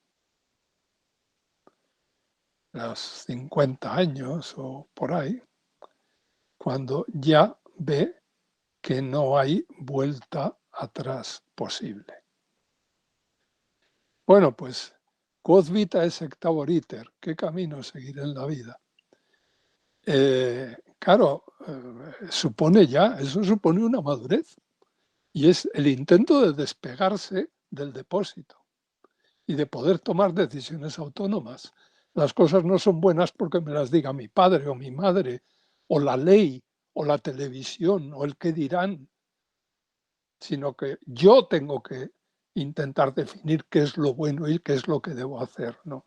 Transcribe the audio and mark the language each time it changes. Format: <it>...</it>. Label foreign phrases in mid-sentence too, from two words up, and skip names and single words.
<es>Los 50 años o por ahí, cuando ya ve que no hay vuelta atrás posible. Bueno, pues,</es> <la>quod vitae sectabor iter,</la> <es>¿qué camino seguir en la vida? Claro, eso supone una madurez y es el intento de despegarse del depósito y de poder tomar decisiones autónomas. Las cosas no son buenas porque me las diga mi padre o mi madre, o la ley, o la televisión, o el qué dirán, sino que yo tengo que intentar definir qué es lo bueno y qué es lo que debo hacer, ¿no?</es>